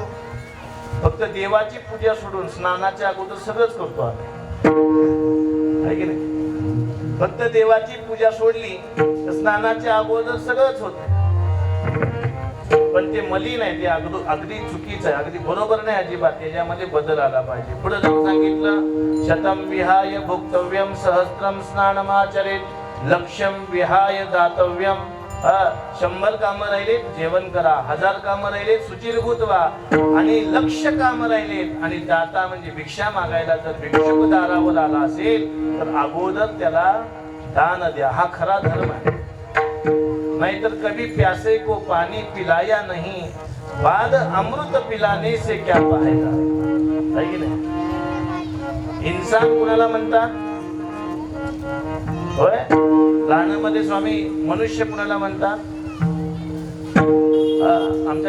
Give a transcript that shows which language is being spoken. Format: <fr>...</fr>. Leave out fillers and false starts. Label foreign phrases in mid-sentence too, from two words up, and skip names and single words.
<mr>फक्त देवाची पूजा सोडून स्नानाच्या अगोदर सगळंच करतो आम्ही, आहे की नाही? फक्त देवाची पूजा सोडली तर स्नानाच्या अगोदर सगळंच होत. पण ते मलिन आहे, ते अगदी चुकीचं आहे, अगदी बरोबर नाही अजिबात. त्याच्यामध्ये बदल आला पाहिजे. पुढे जाऊन सांगितलं,</mr> <sa>शतम विहाय भोक्तव्यम सहस्त्रम स्नानमाचरेत लक्ष्यम विहाय दातव्यम.</sa> <mr>100 कामं राहिलेत, जेवण करा. 1000 कामं राहिलेत, सुचिरभूत व्हा. आणि लक्ष्य कामं राहिलेत आणि दाता म्हणजे भिक्षा मागायला जर भिक्षुक दारावर आला असेल तर अगोदर त्याला दान द्या. हा खरा धर्म आहे.</mr> <hi>नाहीतर कभी प्यासे को पानी पिलाया नहीं, बाद अमृत पिलाने से क्या फायदा.</hi> <mr>आहे की नाही? इंसान कुणाला म्हणतात? होय, लहानमध्ये स्वामी मनुष्य कुणाला म्हणतात? आमच्या</mr>